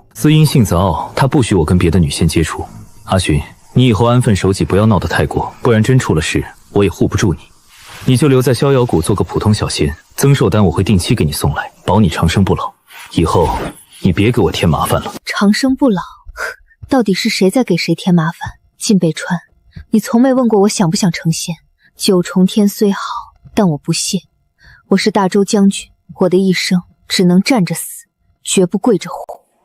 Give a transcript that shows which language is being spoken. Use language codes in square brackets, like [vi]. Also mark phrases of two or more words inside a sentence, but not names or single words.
[zh] 司音性子傲，他不許我跟別的女仙接觸。阿尋，你以後安分守己，不要鬧得太過，不然真出了事，我也護不住你。你就留在逍遙谷做個普通小仙，增壽丹我會定期給你送來，保你長生不老。以後你別給我添麻煩了。長生不老，到底是誰在給誰添麻煩？靳北川，你從沒問過我想不想成仙。九重天雖好，但我不屑。我是大周將軍，我的一生只能站着死，絕不跪着活。